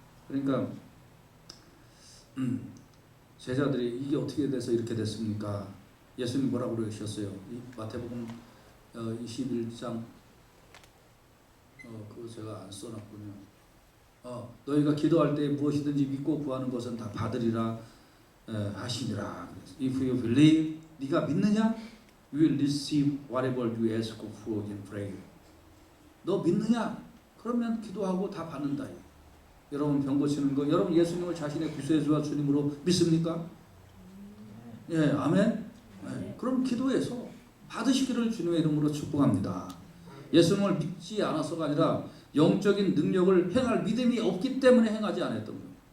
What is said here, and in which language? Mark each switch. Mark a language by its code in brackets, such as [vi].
[ko] 그러니까 제자들이 이게 어떻게 돼서 이렇게 됐습니까? 예수님 뭐라고 그러셨어요? 마태복음 21장 그거 제가 안 써놨군요. 너희가 기도할 때 무엇이든지 믿고 구하는 것은 다 받으리라 하시니라. [en] If you believe, [ko] 네가 믿느냐? [en] You will receive whatever you ask for in prayer. [ko] 너 믿느냐? 그러면 기도하고 다 받는다. 여러분 병 고치는 거, 여러분 예수님을 자신의 구세주와 주님으로 믿습니까? 예, 아멘. 예, 그럼 기도해서 받으시기를 주님의 이름으로 축복합니다. 예수님을 믿지 않아서가 아니라 영적인 능력을 행할 믿음이 없기 때문에 행하지 않았던 거예요.